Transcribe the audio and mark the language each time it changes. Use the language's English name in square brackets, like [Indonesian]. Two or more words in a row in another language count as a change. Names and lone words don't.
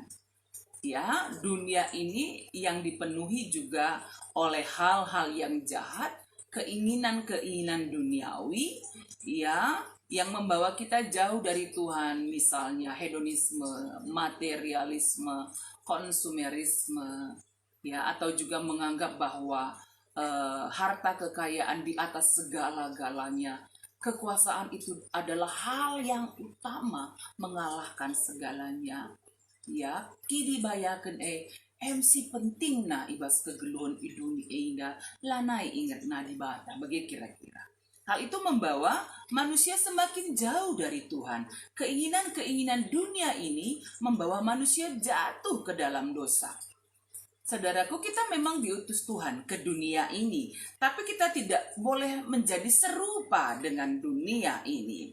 [Indonesian] Ya, dunia ini yang dipenuhi juga oleh hal-hal yang jahat, keinginan-keinginan duniawi, ya, yang membawa kita jauh dari Tuhan, misalnya hedonisme, materialisme, konsumerisme, ya, atau juga menganggap bahwa harta kekayaan di atas segala-galanya, kekuasaan itu adalah hal yang utama mengalahkan segalanya. Ya, [Batak Karo] kini bayakan MC penting na ibas kegeluhan iduni inda lanai ingat na di bata bagi kira-kira. [Indonesian] Hal itu membawa manusia semakin jauh dari Tuhan. Keinginan-keinginan dunia ini membawa manusia jatuh ke dalam dosa. Saudaraku, kita memang diutus Tuhan ke dunia ini, tapi kita tidak boleh menjadi serupa dengan dunia ini.